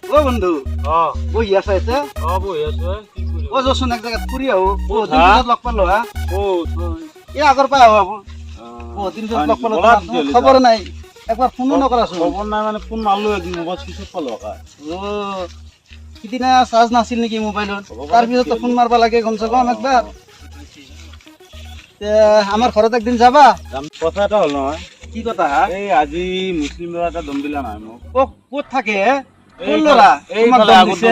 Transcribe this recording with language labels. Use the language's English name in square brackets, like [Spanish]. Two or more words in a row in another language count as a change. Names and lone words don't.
[Assamese] ও বন্ধু বহি আছে এতে বহি আছো ও যচোন এক জায়গাত ফুৰি আহো বহুত দিন পিছত লগ পালো হা এই আগৰ পৰা আহো বহুত দিন পিছত লগ পালো খবৰ নাই একবাৰ ফোনো নকৰাচোন খবৰ নাই মানে ফোন মারলো একদিন মোবাইল [English] switch off [Assamese] পালো কা ও সিদিনা চাৰ্জ নাছিল নেকি মোবাইলত তাৰপিছত ফোন মারবা লাগে [Hindi] कम से कम [Assamese] একবাৰ আমার ঘৰত একদিন যাবা কথা এটা হল নহয় কি কথা এই আজি মুসলিম ল'ৰা এটা দম দিলা নাই মোক ক'ত থাকে কোন ল'ৰা তোমাক দম দিছে